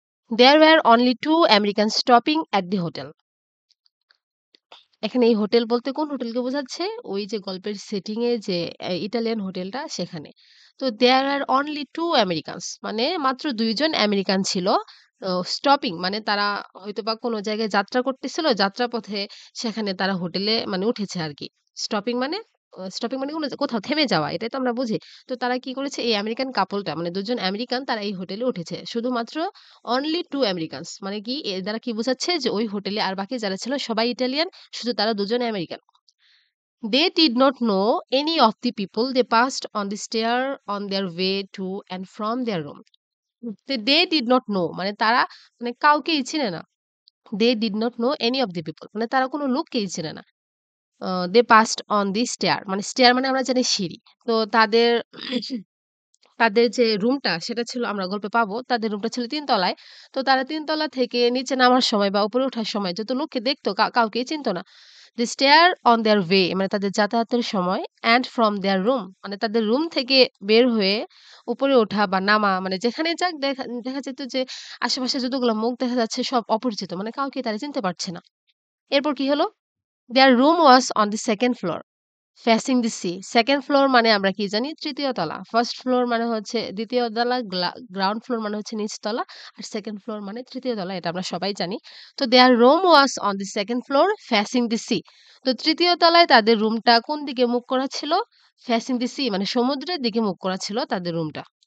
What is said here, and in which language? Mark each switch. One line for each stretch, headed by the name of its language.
English: There were only 2 Americans stopping at the hotel.
Bangla: এখানে এই hotel বলতে কোন হোটেলকে বোঝাচ্ছে? ওই যে গল্পের সেটিং এ যে ইটালিয়ান হোটেলটা সেখানে। তো
English: there are only 2 Americans
Bangla: মানে মাত্র ২ জন আমেরিকান ছিল। স্টপিং মানে তারা হয়তোবা কোন জায়গায় যাত্রা করতেছিল। যাত্রাপথে সেখানে তারা হোটেলে মানে উঠেছে আরকি। স্টপিং মানে স্টপিং মানে কোথাও থেমে যাওয়া। এটাই তো আমরা বুঝি। তো তারা কি করেছে এই আমেরিকান কাপলটা মানে ২ জন আমেরিকান তারা এই হোটেলে উঠেছে। শুধুমাত্র only 2 আমেরিকানস মানে কি এর দ্বারা কি বোঝাচ্ছে যে ওই হোটেলে আর বাকি যারা ছিল সবাই ইটালিয়ান শুধু তারা দুজনে American.
English: They did not know any of the people they passed on the stair on their way to and from their room. They did not know
Bangla: মানে তারা মানে কাউকেই চিনে না।
English: They did not know any of the people
Bangla: মানে তারা কোনো লোককেই চিনে না।
English: They passed on the stair মানে stair
Bangla: মানে আমরা জানি সিঁড়ি। তো তাদের যে রুমটা সেটা ছিল আমরা গল্পে পাবো। তাদের রুমটা ছিল ৩ তলায়। তো তারা ৩ তলা থেকে নিচে নামার সময় বা উপরে ওঠার সময় যত লোককে দেখতো কাউকেই চিনতো না।
English: They stare on their way
Bangla: মানে তাদের যাতায়াতের সময়
English: and from their room
Bangla: মানে তাদের রুম থেকে বের হয়ে উপরে ওঠা বা নামা মানে যেখানে যাক দেখা দেখা যেত যে আশেপাশে যতগুলো মুখ দেখা যাচ্ছে সব অপরিচিত। মানে কাউকে তারা চিনতে পারছে না। এরপর কি হলো?
English: Their room was on the second floor facing the sea.
Bangla: Second floor মানে আমরা কি জানি? তৃতীয় তলা। ফার্স্ট ফ্লোর মানে হচ্ছে দ্বিতীয় তলা, গ্রাউন্ড ফ্লোর মানে হচ্ছে নিচতলা। আর সেকেন্ড ফ্লোর মানে তৃতীয় তলা। এটা আমরা সবাই জানি। তো
English: Their room was on the second floor facing the sea.
Bangla: তো তৃতীয় তলায় তাদের রুমটা কোন দিকে মুখ করা ছিল?
English: facing the sea
Bangla: মানে সমুদ্রের দিকে মুখ করা ছিল তাদের রুমটা।